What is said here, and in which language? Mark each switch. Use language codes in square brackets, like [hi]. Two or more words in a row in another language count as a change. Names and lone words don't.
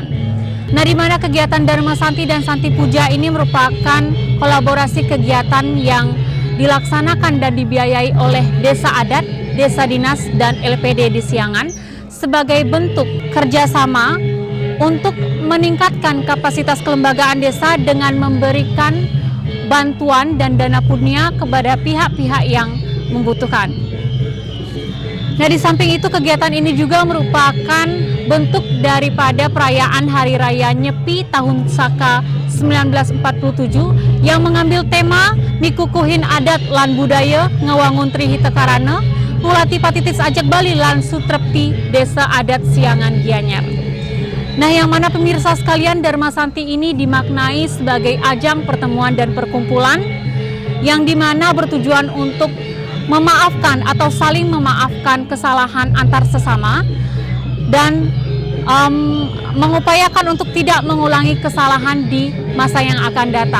[id] Nah, di mana kegiatan Dharma Santi dan Santi Puja ini merupakan kolaborasi kegiatan yang dilaksanakan dan dibiayai oleh Desa Adat, Desa Dinas, dan LPD di Siangan sebagai bentuk kerjasama untuk meningkatkan kapasitas kelembagaan desa dengan memberikan bantuan dan dana punya kepada pihak-pihak yang membutuhkan. Nah, di samping itu kegiatan ini juga merupakan bentuk daripada perayaan Hari Raya Nyepi tahun Saka 1947 yang mengambil tema [ban] Mikukuhin Adat lan Budaya Ngawangun Trihita Karana Mulati Patitis Ajak Bali lan Sutrepti Desa Adat Siangan Gianyar. [id] Nah, yang mana pemirsa sekalian, Dharma Santi ini dimaknai sebagai ajang pertemuan dan perkumpulan yang dimana bertujuan untuk memaafkan atau saling memaafkan kesalahan antar sesama dan mengupayakan untuk tidak mengulangi kesalahan di masa yang akan datang.